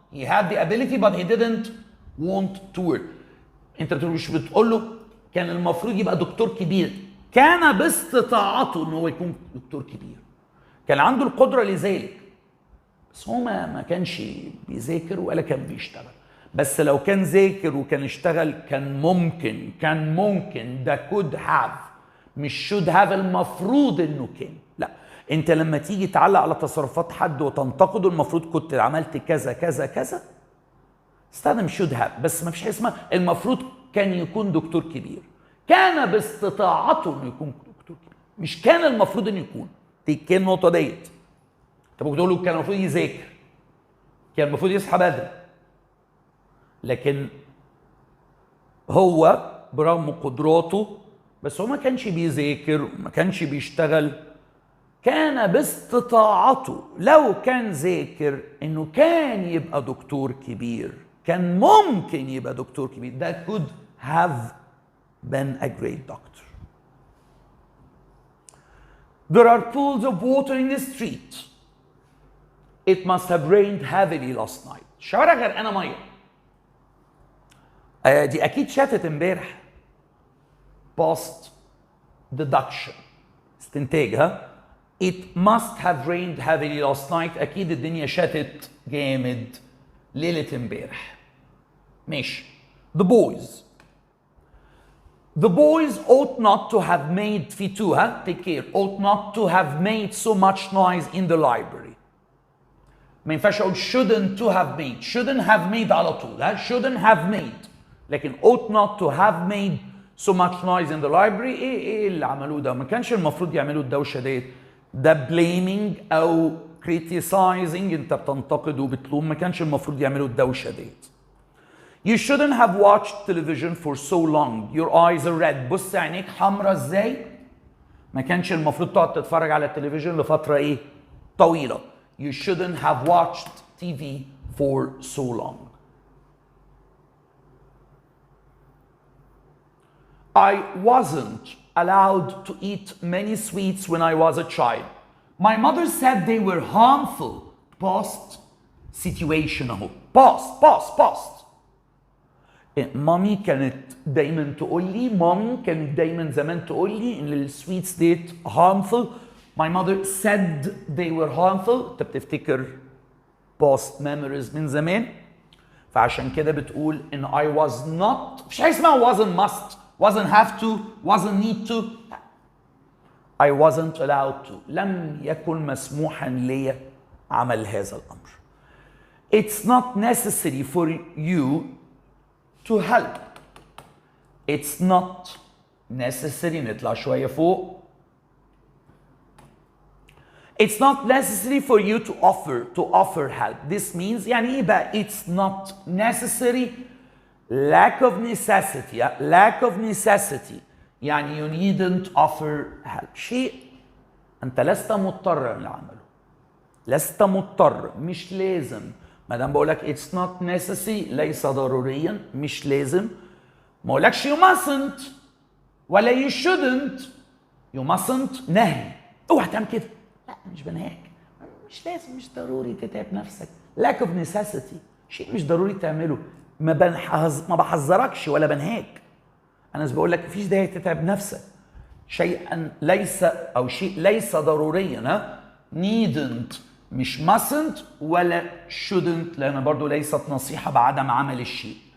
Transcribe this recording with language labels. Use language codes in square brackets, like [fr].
[en] he had the ability but he didn't want to work. [ar] انت مش بتقول له كان المفروض يبقى دكتور كبير، كان باستطاعته ان هو يكون دكتور كبير، كان عنده القدره لذلك، بس هو ما كانش بيذاكر ولا كان بيشتغل. بس لو كان ذاكر وكان اشتغل كان ممكن ده [en] could have، [ar] مش [en] should have [ar] المفروض انه كان. لا، انت لما تيجي تعلق على تصرفات حد وتنتقده، المفروض كنت عملت كذا كذا كذا، استخدم [en] should have. [ar] بس ما فيش حاجه اسمها المفروض كان يكون دكتور كبير. كان باستطاعته انه يكون دكتور كبير، مش كان المفروض انه يكون. دي كان النقطه ديت. طب ممكن تقول له كان المفروض يذاكر، كان المفروض يصحى بدري، لكن هو برغم قدراته بس هو ما كانش بيذاكر وما كانش بيشتغل. كان باستطاعته لو كان ذاكر انه كان يبقى دكتور كبير، كان ممكن يبقى دكتور كبير. [en] that could have been a great doctor. There are pools of water in the street. It must have rained heavily last night. [ar] الشوارع غرقانه ميه. دي اكيد شتت امبارح. [en] past deduction، [ar] استنتاج. ها [en] it must have rained heavily last night. [ar] اكيد الدنيا شتت جامد ليله امبارح. ماشي. [en] the boys ought not to have made [ar] في تو ها [en] take care ought not to have made so much noise in the library. [ar] ما ينفعش اقول [en] shouldn't to have made. shouldn't have made [ar] على طول. [en] ها shouldn't have made، [ar] لكن [en] ought not to have made so much noise in the library. ايه اللي عملوه ده؟ [ar] ما كانش المفروض يعملوا الدوشه ديت. ده [en] blaming او criticizing، [ar] انت بتنتقد وبتلوم، ما كانش المفروض يعملوا الدوشه ديت. [en] You shouldn't have watched television for so long. Your eyes are red. [ar] بص عينيك حمرا ازاي؟ ما كانش المفروض تقعد تتفرج على التلفزيون لفتره ايه؟ طويله. [en] You shouldn't have watched TV for so long. I wasn't allowed to eat many sweets when I was a child. My mother said they were harmful. Past situation [ar] اهو. [en] past. [ar] مامي كانت دايما تقول لي، كانت دايما زمان تقول لي ان السويتس ديت harmful. [en] My mother said they were harmful. [ar] انت بتفتكر [en] past memories [ar] من زمان، فعشان كده بتقول ان [en] I was not، [ar] مفيش حاجه اسمها [en] wasn't must، wasn't have to، wasn't need to. I wasn't allowed to. [ar] لم يكن مسموحا لي عمل هذا الامر. [en] It's not necessary for you to help. It's not necessary. [ar] نطلع شوية فوق. [en] It's not necessary for you to offer help. This means [ar] يعني ايه بقى [en] it's not necessary؟ lack of necessity. lack of necessity يعني you needn't offer help. [ar] شيء انت لست مضطرا لعمله، لست مضطر، مش لازم. ما دام بقول لك [en] it's not necessary [ar] ليس ضروريا، مش لازم. ما اقولكش [en] you mustn't [ar] ولا [en] you shouldn't. you mustn't [ar] نهي، اوعى تعمل كده. لا مش بنهاك، مش لازم، مش ضروري تتعب نفسك. [en] lack of necessity [ar] شيء مش ضروري تعمله. ما بحذركش ولا بنهاك، انا بس بقول لك مفيش داعي تتعب نفسك. شيئا ليس او شيء ليس ضروريا. ها [en] needn't [ar] مش [en] mustn't [ar] ولا [en] shouldn't، [ar] لان برضو ليست نصيحه بعدم عمل الشيء.